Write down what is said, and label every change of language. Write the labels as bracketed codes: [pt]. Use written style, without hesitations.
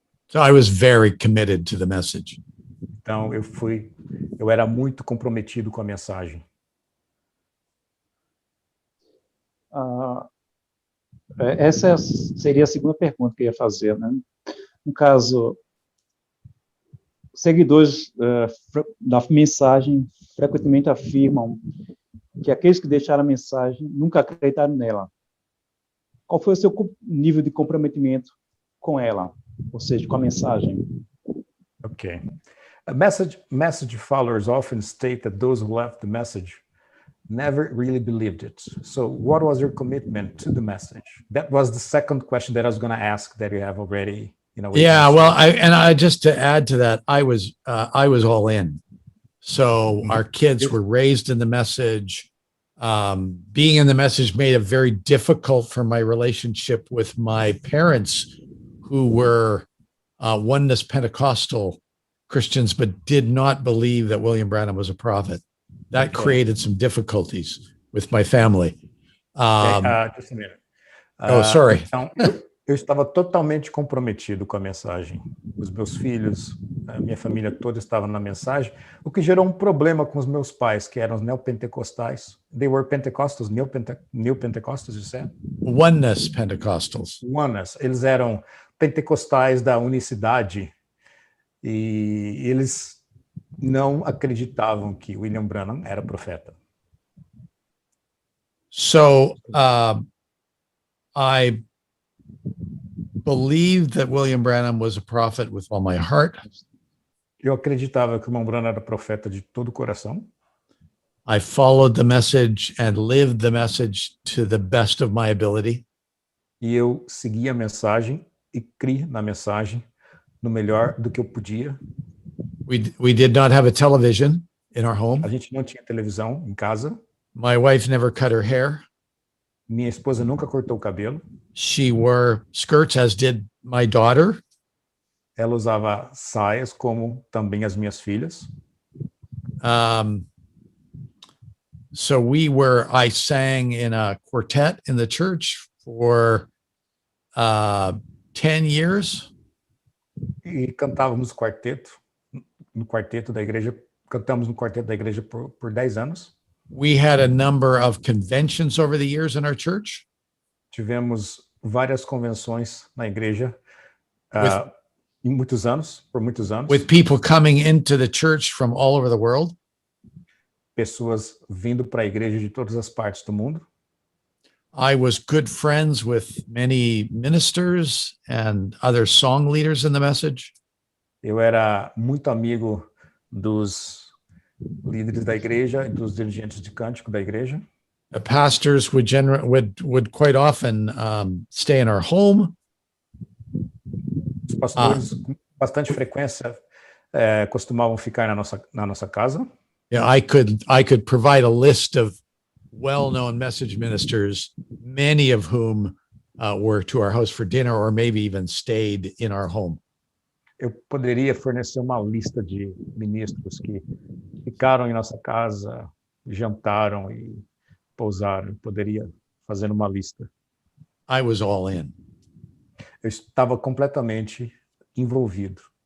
[en] So I was very committed to the message. [pt] Então eu era muito comprometido com a mensagem. Essa seria a segunda pergunta que eu ia fazer, né? No caso, seguidores da mensagem frequentemente afirmam que aqueles que deixaram a mensagem nunca acreditaram nela. Qual foi o seu nível de comprometimento com ela, ou seja, com a mensagem? [en] Okay. Message followers often state that those who left the message never really believed it. So what was your commitment to the message? That was the second question that I was going to ask that you have already, Yeah, well, I just to add to that, I was all in. So our kids were raised in the message. Being in the message made it very difficult for my relationship with my parents, who were oneness Pentecostal Christians, but did not believe that William Branham was a prophet. That created some difficulties with my family. Just a minute. Sorry. [pt] Então, eu estava totalmente comprometido com a mensagem. Os meus filhos, a minha família toda estava na mensagem, o que gerou um problema com os meus pais, que eram os neopentecostais. [en] They were Pentecostals, new Pentecostals, you said? Oneness Pentecostals. Oneness. [pt] Eles eram pentecostais da unicidade e eles não acreditavam que William Branham era profeta. [en] So I believed that William Branham was a prophet with all my heart. [pt] Eu acreditava que o irmão Branham era profeta de todo o coração. [en] I followed the message and lived the message to the best of my ability. [pt] E eu segui a mensagem e criei na mensagem no melhor do que eu podia. [en] We did not have a television in our home. [pt] A gente não tinha televisão em casa. [en] My wife never cut her hair. [pt] Minha esposa nunca cortou o cabelo. [en] She wore skirts, as did my daughter. [pt] Ela usava saias, como também as minhas filhas. [en] So I sang in a quartet in the church for 10 years. [pt] E cantávamos no quarteto da igreja, cantamos no quarteto da igreja por 10 anos. [en] We had a number of conventions over the years in our church. [pt] Tivemos várias convenções na igreja por muitos anos. [en] With people coming into the church from all over the world. [pt] Pessoas vindo para a igreja de todas as partes do mundo. [en] I was good friends with many ministers and other song leaders in the message. [pt] Eu era muito amigo dos líderes da igreja e dos dirigentes de cântico da igreja. [en] The pastors would quite often stay in our home. [pt] Os pastores, com bastante frequência, costumavam ficar na nossa casa. [en] Yeah, I could provide a list of well-known message ministers, many of whom were to our house for dinner or maybe even stayed in our home. [pt] Eu poderia fornecer uma lista de ministros que ficaram em nossa casa, jantaram e pousaram. Eu poderia fazer uma lista. [en] I was all in. [pt] Eu estava completamente envolvido.